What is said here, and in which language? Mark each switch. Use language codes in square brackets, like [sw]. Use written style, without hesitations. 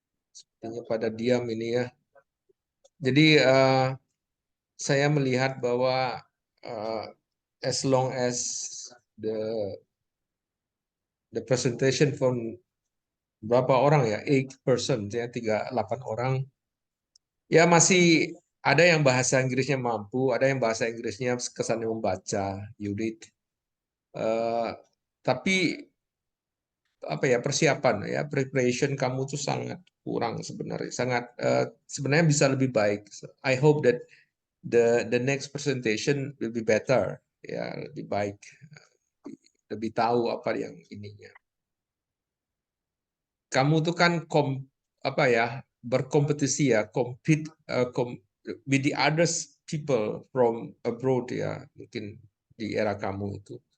[id] Sepertinya pada diam ini ya. Jadi saya melihat bahwa [en] as long as the presentation from [id] berapa orang ya, 8 person, ya 38 orang, ya masih ada yang bahasa Inggrisnya mampu, ada yang bahasa Inggrisnya kesannya membaca, [en] you read. [id] Tapi apa ya, persiapan ya, preparation kamu tuh sangat kurang sebenarnya. Sebenarnya bisa lebih baik. [en] So, I hope that the next presentation will be better. [id] Ya, lebih baik. Lebih tahu apa yang ininya. Kamu tuh kan berkompetisi ya, [en] compete with the others people from abroad [id] ya, mungkin di era kamu itu.